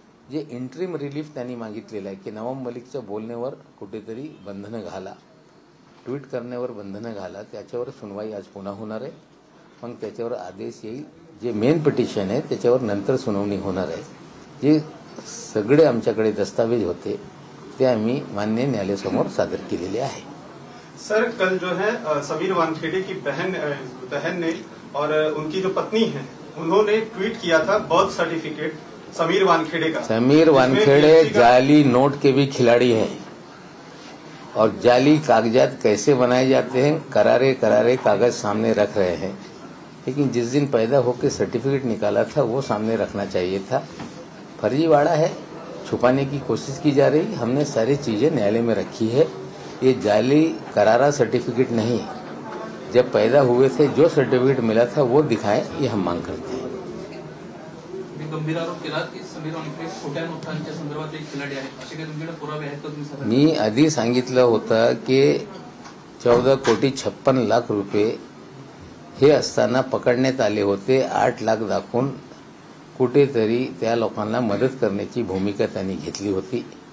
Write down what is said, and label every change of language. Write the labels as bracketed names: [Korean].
[Marathi] जे interim relief त्यांनी मागितलेलं आहे की नवाब मलिकच्या बोलण्यावर कुठेतरी बंधनं घाला, ट्विट करण्यावर बंधनं घाला, त्याच्यावर सुनवाई आज पुन्हा होणार आहे। मग त्याच्यावर आदेश येईल। जे मेन पिटिशन आहे त्याच्यावर नंतर सुनावणी होणार आहे। जे सगळे आमच्याकडे दस्तावेज होते ते आम्ही मान्य न्यायालयासमोर सादर केलेले आहे। [Hindi] सर, कल जो है समीर वानखेड़े की बहन ने और उनकी जो पत्नी है उन्होंने ट्वीट किया था बर्थ सर्टिफिकेट समीर वानखेड़े का। समीर वानखेड़े जाली नोट के भी खिलाड़ी हैं और जाली कागजात कैसे बनाए जाते हैं, करारे करारे कागज सामने रख रहे हैं, लेकिन जिस दिन पैदा होकर सर्टिफिकेट निकाला था वो सामने रखना चाहिए था। फर्जीवाड़ा है, छुपाने की कोशिश की जा रही। हमने सारी चीजें न्यायालय में रखी है। ये जाली करारा सर्टिफिकेट नहीं, जब पैदा हुए थे जो सर्टिफिकेट मिला था वो दिखाएं, ये हम मांग करते हैं। [Marathi] गंभीर आरोप केला की समीर वानखेडे खोट्या नोटांच्या संदर्भात एक खिलाडी आहे, असे काही तुमच्याकडे पुरावे आहेत का? तुम्ही मी आधी सांगितलं होतं की 14,56,00,000 रुपये हे असताना पकडण्यात आले होते। 8 लाख दाखवून कुठेतरी त्या लोकांना मदत करण्याची भूमिका त्यांनी घेतली होती।